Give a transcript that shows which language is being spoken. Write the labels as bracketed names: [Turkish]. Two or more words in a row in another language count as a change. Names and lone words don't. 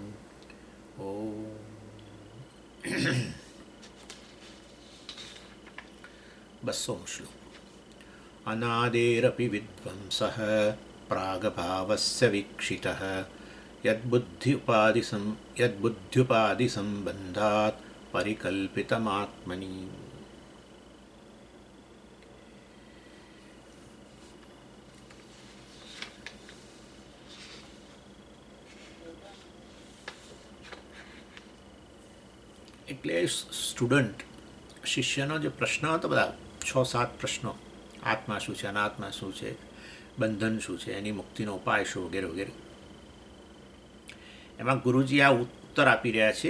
[Sanskrit] ॐ बस्सों श्लोक। अनादेरपि विद्वंसः प्रागभावस्य वीक्षितः यद्बुद्ध्युपाधिसम्बन्धात् परिकल्पितमात्मनि। [Gujarati] એટલે સ્ટુડન્ટ શિષ્યનો જે પ્રશ્ન હતો, બધા 6-7 પ્રશ્નો, આત્મા શું છે, અનાત્મા શું છે, બંધન શું છે, એની મુક્તિનો ઉપાય શું, વગેરે વગેરે, એમાં ગુરુજી આ ઉત્તર આપી રહ્યા છે.